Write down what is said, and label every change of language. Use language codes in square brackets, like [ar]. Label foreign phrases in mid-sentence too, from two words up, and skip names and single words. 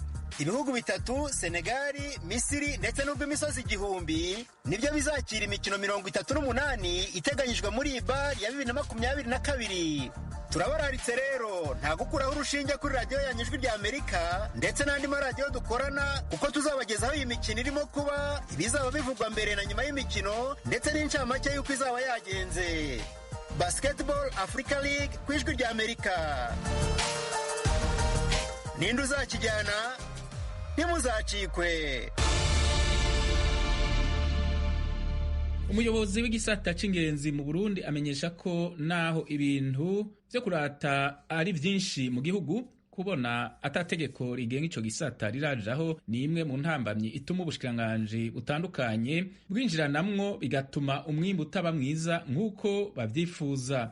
[rw] Ibihugu bitatu, Senegali, Misiri ndetse n'urw'imisozi 1000 nibyo bizakira imikino 38 iteganyijwe muri iyi BAL ya 2022. Turabararitse rero, nta gukuraho urushinge kuri radiyo yanyu Ijwi ry'Amerika ndetse n'andi maradiyo dukorana, kuko tuzabagezaho iyi mikino irimo kuba, ibizaba bivugwa mbere na nyuma y'imikino ndetse n'incamake y'uko izaba yagenze. Basketball Africa League ku Ijwi ry'Amerika. Ninde uzakijyana? Ntimuzacikwe. [rn] umuyobozi w'igisata c'ingenzi mu Burundi amenyesha ko naho ibintu vyo kurata ari vyinshi mu gihugu, kubona atategeko rigenga ico gisata rirajaho ni imwe mu ntambamyi ituma ubushikiranganji butandukanye bwinjiranamwo, bigatuma umwimbu utaba mwiza nk'uko bavyifuza.